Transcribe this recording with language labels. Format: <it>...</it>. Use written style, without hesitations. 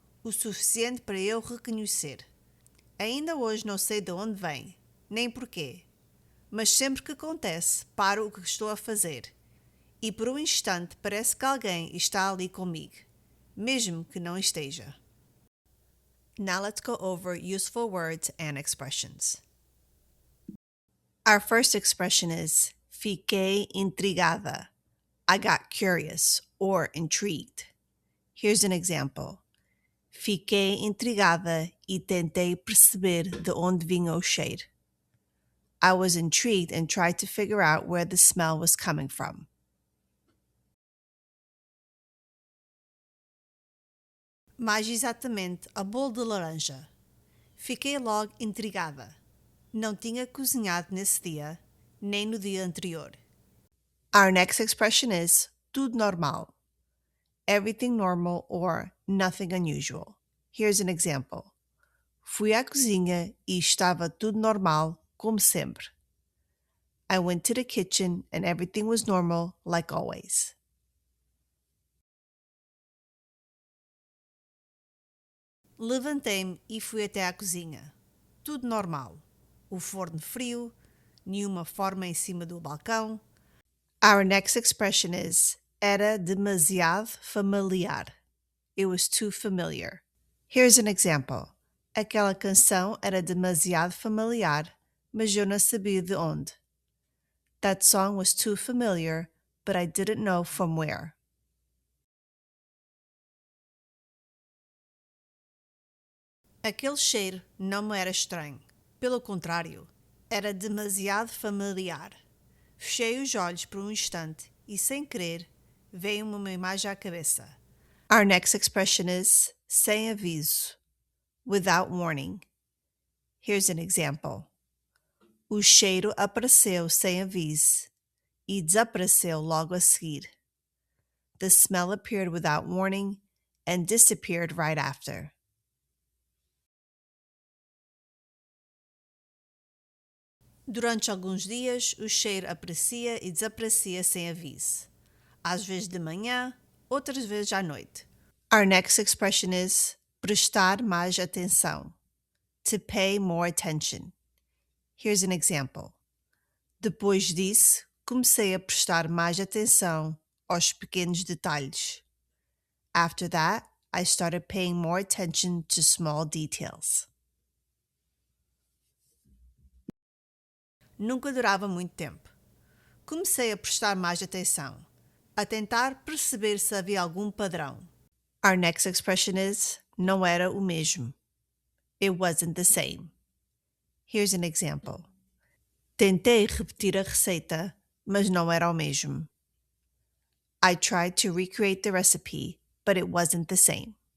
<pt>O suficiente para eu reconhecer. Ainda hoje não sei de onde vem, nem porquê. Mas sempre que acontece, paro o que estou a fazer. E por um instante parece que alguém está ali comigo, mesmo que não esteja.</pt> <en>Now let's go over useful words and expressions. Our first expression is</en> <pt>fiquei intrigada.</pt> <en>I got curious or intrigued. Here's an example.</en> <pt>Fiquei intrigada e tentei perceber de onde vinha o cheiro.</pt> <en>I was intrigued and tried to figure out where the smell was coming from.</en> <pt>Mais exatamente, a bolo de laranja. Fiquei logo intrigada. Não tinha cozinhado nesse dia, nem no dia anterior.</pt> <en>Our next expression is</en> <pt>tudo normal.</pt> <en>Everything normal or nothing unusual. Here's an example.</en> <pt>Fui à cozinha e estava tudo normal, como sempre.</pt> <en>I went to the kitchen and everything was normal, like always.</en> <pt>Levantei-me e fui até à cozinha. Tudo normal. O forno frio, nenhuma forma em cima do balcão.</pt> <en>Our next expression is</en> <pt>era demasiado familiar.</pt> <en>It was too familiar. Here's an example.</en> <pt>Aquela canção era demasiado familiar, mas eu não sabia de onde.</pt> <en>That song was too familiar, but I didn't know from where.</en> <pt>Aquele cheiro não me era estranho. Pelo contrário, era demasiado familiar. Fechei os olhos por um instante e, sem querer, veio-me uma imagem à cabeça.</pt> <en>Our next expression is</en> <pt>sem aviso,</pt> <en>without warning. Here's an example.</en> <pt>O cheiro apareceu sem aviso e desapareceu logo a seguir.</pt> <en>The smell appeared without warning and disappeared right after.</en> <pt>Durante alguns dias, o cheiro aparecia e desaparecia sem aviso. Às vezes de manhã, outras vezes à noite.</pt> <en>Our next expression is</en> <pt>prestar mais atenção.</pt> <en>To pay more attention. Here's an example.</en> <pt>Depois disso, comecei a prestar mais atenção aos pequenos detalhes.</pt> <en>After that, I started paying more attention to small details.</en> <pt>Nunca durava muito tempo. Comecei a prestar mais atenção, a tentar perceber se havia algum padrão.</pt> <en>Our next expression is</en> <pt>não era o mesmo.</pt> <en>It wasn't the same. Here's an example.</en> <pt>Tentei repetir a receita, mas não era o mesmo.</pt> <en>I tried to recreate the recipe, but it wasn't the same.</en>